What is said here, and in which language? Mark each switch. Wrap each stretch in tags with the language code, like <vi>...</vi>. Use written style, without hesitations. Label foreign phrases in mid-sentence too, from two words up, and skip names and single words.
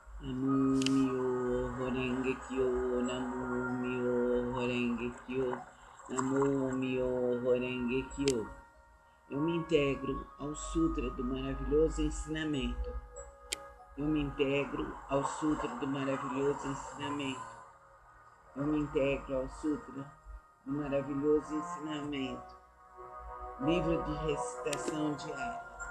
<ja>南無妙法蓮華経 南無妙法蓮華経 南無妙法蓮華経.</ja> <pt>Eu me integro ao Sutra do maravilhoso ensinamento. Eu me integro ao Sutra do maravilhoso ensinamento. Eu me integro ao Sutra do maravilhoso ensinamento. Livro de recitação diária.</pt>